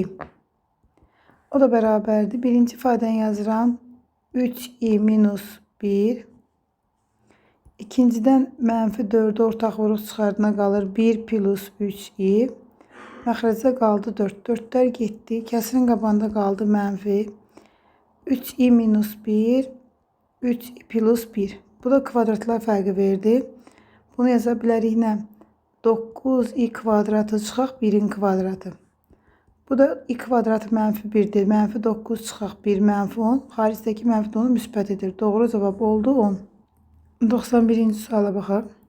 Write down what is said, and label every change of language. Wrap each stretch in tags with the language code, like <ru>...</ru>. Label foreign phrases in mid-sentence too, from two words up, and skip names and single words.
<az>O da bərabərdir. Birinci ifadəni yazıram. 3i minus 1. İkincidən -4'ü ortaq vuruq çıxardına qalır 1 plus 3i. Məxrəcdə qaldı 4. 4'lər getdi. Kəsirin qabağında qaldı mənfi. 3i minus 1. 3i plus 1. Bu da kvadratlar fərqi verdi. Bunu yaza bilərik nə? 9i kvadratı çıxaq 1'in kvadratı. Bu da i kvadratı -1'dir. -9 çıxaq 1 -10. Xaricdəki -10'u müsbət edir. Doğru cavab oldu 10. 91-ci suala baxaq.</az>